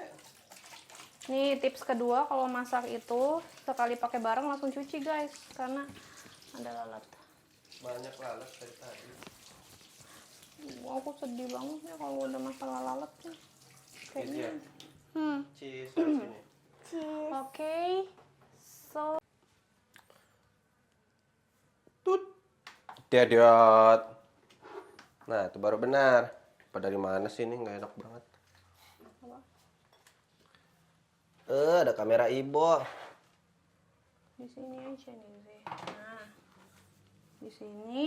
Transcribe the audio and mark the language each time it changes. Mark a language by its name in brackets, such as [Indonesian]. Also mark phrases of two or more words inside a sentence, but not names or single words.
[Indonesian] Nih tips kedua, kalau masak itu sekali pakai bareng langsung cuci guys, karena ada lalat. Banyak lalat dari tadi. Wah, aku sedih banget ya kalau udah masalah lalat nih. Kayaknya. Cheese harus ini. Oke. So, Tut. Dedot. Nah, itu baru benar. Apa dari mana sih ini? Nggak enak banget. Apa? Ada kamera Ibo. Di sini aja nih Zee. Nah, di sini.